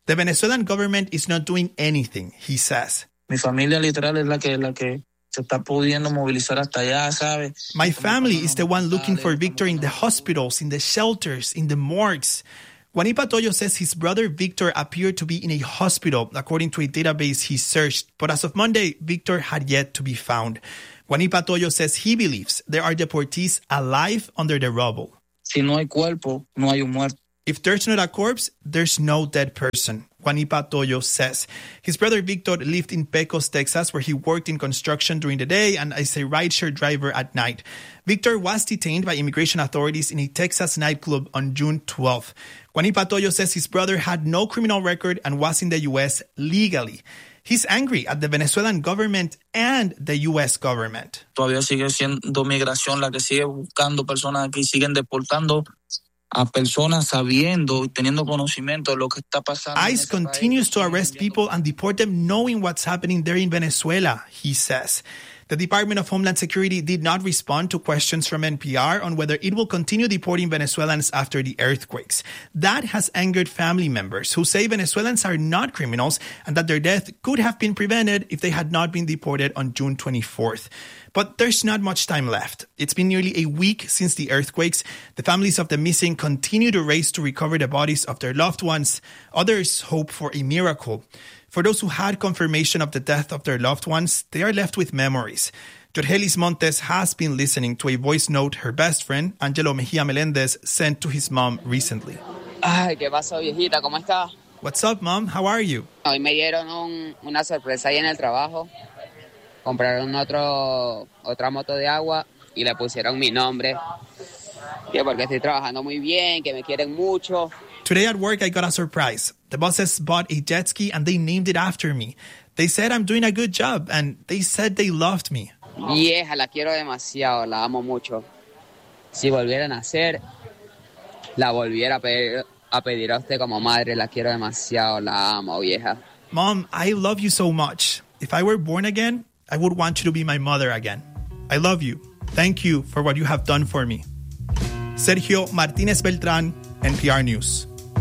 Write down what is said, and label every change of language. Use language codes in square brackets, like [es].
[en] The Venezuelan government is not doing anything, he says. [es] Mi familia literal es la que se está pudiendo movilizar hasta allá, ¿sabe? [en] My family is the one looking for Victor in the hospitals, in the shelters, in the morgues. Guanipatoyo says his brother Victor appeared to be in a hospital, according to a database he searched. But as of Monday, Victor had yet to be found. Guanipatoyo says he believes there are deportees alive under the rubble. [es] Si no hay cuerpo, no hay un muerto. [en] If there's not a corpse, there's no dead person, Guanipatoyo says. His brother Victor lived in Pecos, Texas, where he worked in construction during the day and as a rideshare driver at night. Victor was detained by immigration authorities in a Texas nightclub on June 12th. Guanipatoyo says his brother had no criminal record and was in the U.S. legally. He's angry at the Venezuelan government and the U.S. government. [es] Todavía sigue siendo migración la que sigue buscando personas aquí, siguen deportando a personas sabiendo y teniendo conocimiento de lo que está pasando. [en] ICE continues to arrest people and deport them knowing what's happening there in Venezuela, he says. The Department of Homeland Security did not respond to questions from NPR on whether it will continue deporting Venezuelans after the earthquakes. That has angered family members who say Venezuelans are not criminals and that their death could have been prevented if they had not been deported on June 24th. But there's not much time left. It's been nearly a week since the earthquakes. The families of the missing continue to race to recover the bodies of their loved ones. Others hope for a miracle. For those who had confirmation of the death of their loved ones, they are left with memories. Jorgelis Montes has been listening to a voice note her best friend, Angelo Mejia Melendez, sent to his mom recently. [es] Ay, ¿qué pasó, viejita? ¿Cómo está? [en] What's up, mom? How are you? [es] Hoy me dieron una sorpresa ahí en el trabajo. Compraron otra moto de agua y le pusieron mi nombre. Que porque estoy trabajando muy bien, que me quieren mucho. [en] Today at work, I got a surprise. The bosses bought a jet ski and they named it after me. They said I'm doing a good job and they said they loved me. [es] Vieja, la quiero demasiado, la amo mucho. Si volviera a nacer, la volviera a pedir a usted como madre. La quiero demasiado, la amo, vieja. [en] Mom, I love you so much. If I were born again, I would want you to be my mother again. I love you. Thank you for what you have done for me. Sergio Martínez Beltrán, NPR News.